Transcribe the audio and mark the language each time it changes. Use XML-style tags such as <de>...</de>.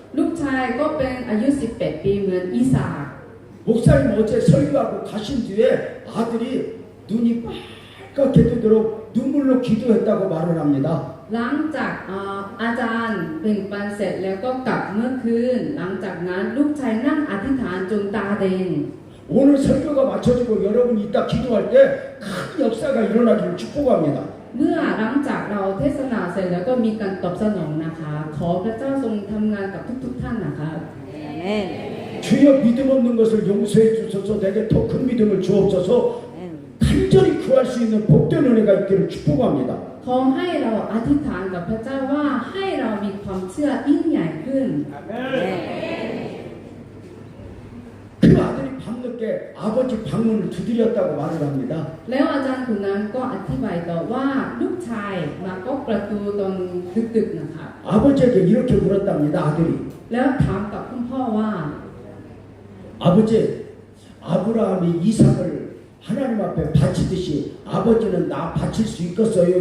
<th>ลูกชายก็เป็นอายุ 18 ปีเหมือนอิสาก</th> <ko>목사님 어제 설교하고 가신 뒤에 아들이 눈이 빨갛게 뜨도록 눈물로 기도했다고 말을 합니다.</ko> <th>หลังจากอาจารย์แบ่งปันเสร็จแล้วก็กลับเมื่อคืนหลังจากนั้นลูกชายนั่งอธิษฐานจนตาแดง</th> <ko>오늘 설교가 마쳐지고 여러분이 이따 기도할 때 큰 역사가 일어나기를 축복합니다.</ko> <th>เมื่อหลังจากเราเทศนาเสร็จแล้วก็มีการตอบสนองนะคะขอพระเจ้าทรงทำงานกับทุกๆท่านนะคะ</th> <ko>아멘. 주여 믿음 없는 것을 용서해 주소서 내게 더 큰 믿음을 주옵소서 아멘. 간절히 구할 수 있는 복된 은혜가 있기를 축복합니다.</ko> <th>ขอให้เราอธิษฐานกับพระเจ้าว่าให้เรามีความเชื่อยิ่งใหญ่ขึ้น</th> <ko>그 아들이 밤늦게 아버지 방문을 두드렸다고 말을 합니다.</ko> <th>แล้วอาจารย์คนนั้นก็อธิบายต่อว่าลูกชายมาก็ประตูตอนดึกๆนะคะ</th> <ko>아버지에게 이렇게 물었답니다. 아들이</ko> <th>แล้วถามกับคุณพ่อว่า</th> <ko>아버지 아브라함이 이삭을 하나님 앞에 바치듯이 아버지는 나 바칠 수 있겠어요?</ko>